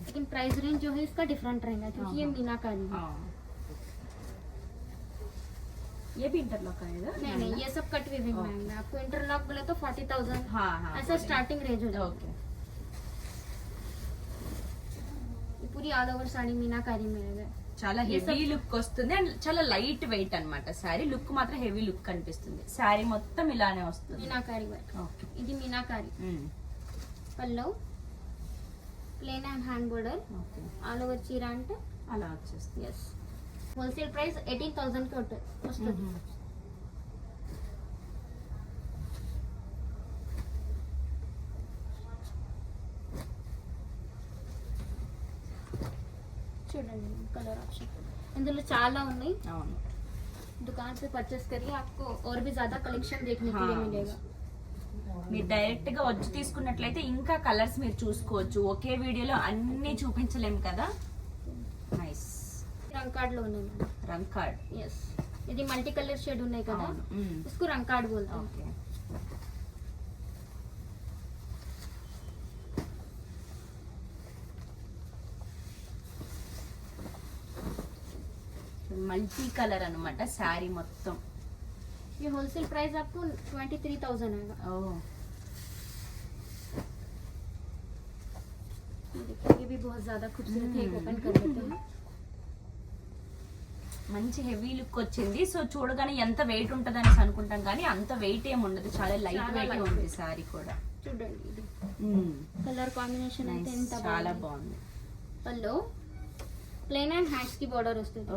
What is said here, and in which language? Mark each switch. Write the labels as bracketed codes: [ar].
[hi] लेकिन price range जो है इसका डिफरेंट रहेगा क्योंकि ये मीनाकारी है. ये भी इंटरलॉक आएगा? नहीं नहीं, ये सब कट विविंग में आएगा. आपको इंटरलॉक बोले तो 40000 हाँ हाँ ऐसा स्टार्टिंग रेंज हो जाएगा. ओके ये पूरी ऑल ओवर साड़ी मीनाकारी में आएगा. [te] చాలా హెవీ లుక్ వస్తుంది అండ్ చాలా లైట్ వెయిట్ అన్నమాట. శారీ లుక్ మాత్రం హెవీ లుక్ కనిపిస్తుంది. శారీ మొత్తం ఇలానే వస్తుంది. [hi] मीनाकारी वर्क. [te] ఓకే ఇది मीनाकारी. పల్లు, plane and hand border, okay all over చీర అంటే. అలా వచ్చేస్తుంది. ఎస్. హోల్సేల్ ప్రైస్ 18000 కి వస్తుంది. చూడండి కలర్ ఆప్షన్ ఇందులో చాలా ఉన్నాయి. అవును, [hi] दुकान से परचेस करिए, आपको और भी ज्यादा कलेक्शन देखने के लिए मिलेगा. [te] మీరు డైరెక్ట్ గా వచ్చి తీసుకున్నట్లయితే ఇంకా కలర్స్ మీరు చూసుకోవచ్చు. ఒకే వీడియోలో అన్ని చూపించలేము కదా. నైస్. రంగ్ కార్డ్ లో ఉన్నాయి. రంగ్ కార్డ్. ఎస్. ఇది మల్టీ కలర్ షేడ్ ఉన్నాయి కదా, అవును. [hi] इसको रंग कार्ड बोलते हैं. [te] ఓకే మల్టీ కలర్ అన్నమాట శారీ మొత్తం. [hi] ये होलसेल प्राइस आपको 23,000 आएगा. ఓ ये देखिए ये भी बहुत ज्यादा खूबसूरत है. एक ओपन कर लेते हैं. [te] మంచి హెవీ లుక్ వచ్చింది. సో చూడగానే ఎంత వెయిట్ ఉంటుంది అనేసి అనుకుంటాం కానీ అంత వెయిట్ ఏమి ఉండదు, చాలా లైట్ చాలా వెయిట్ [en] light [te] ఉంది [en] weight. [te] శారీ కూడా. చూడండి ఇది మ్మ్. కలర్ కాంబినేషన్ అయితే [en] Nice. [te] ఎంత చాలా బాగుంది. బాగుంది. పళ్ళు ప్లెయిన్ అండ్ హ్యాండ్స్ కి బోర్డర్ వస్తుంది.